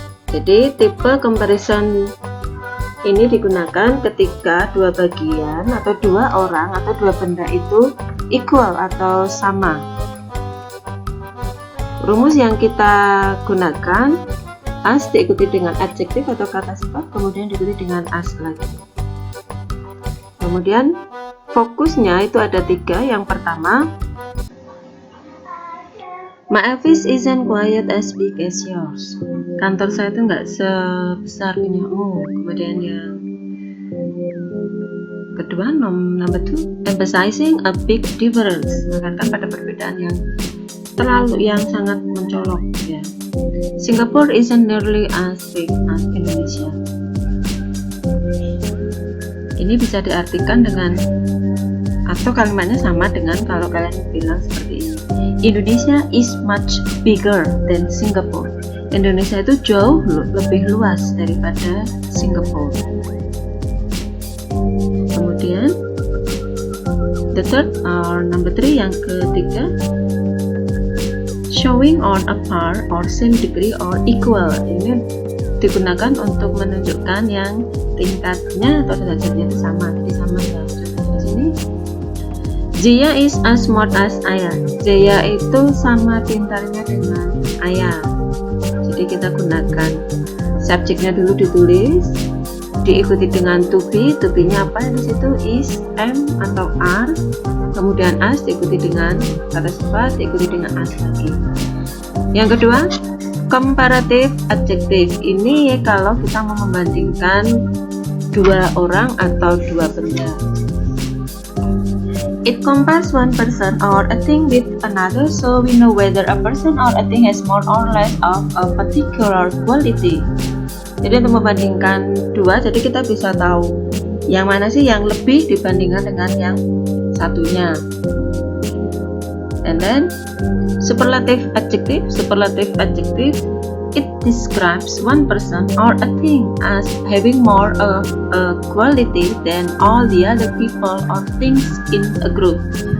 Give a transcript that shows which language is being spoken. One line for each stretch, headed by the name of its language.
Indonesian: Jadi tipe comparison ini digunakan ketika dua bagian atau dua orang atau dua benda itu equal atau sama. Rumus yang kita gunakan, as diikuti dengan adjektif atau kata sifat, kemudian diikuti dengan as lagi. Kemudian fokusnya itu ada tiga. Yang pertama,
English: my office isn't quite as big as yours.
Indonesian: Kantor saya itu nggak sebesar punyamu. Kemudian yang kedua,
English: number two, emphasizing a big difference,
Indonesian: menekankan pada perbedaan yang sangat mencolok ya.
English: Singapore isn't nearly as big as Indonesia.
Indonesian: Ini bisa diartikan dengan, atau kalimatnya sama dengan kalau kalian bilang seperti ini,
English: Indonesia is much bigger than Singapore.
Indonesian: Indonesia itu jauh lebih luas daripada Singapore.
English: Kemudian the third or number three,
Indonesian: yang ketiga,
English: showing on a par or same degree or equal.
Indonesian: Ini digunakan untuk menunjukkan yang tingkatnya atau derajatnya itu sama. Jadi sama ya. Di sini,
English: Zia is as smart as Ayah.
Indonesian: Zia itu sama pintarnya dengan Ayah. Jadi kita gunakan subjeknya dulu ditulis, diikuti dengan to be. To be-nya apa di situ? Is, am atau are. Kemudian as diikuti dengan kata sifat, diikuti dengan as lagi. Yang kedua, comparative adjective. Ini kalau kita mau membandingkan dua orang atau dua benda.
English: It compares one person or a thing with another, so we know whether a person or a thing has more or less of a particular quality.
Indonesian: Jadi untuk membandingkan dua, jadi kita bisa tahu yang mana sih yang lebih dibandingkan dengan yang satunya.
English: And then superlative adjective. Superlative adjective, it describes one person or a thing as having more of a quality than all the other people or things in a group.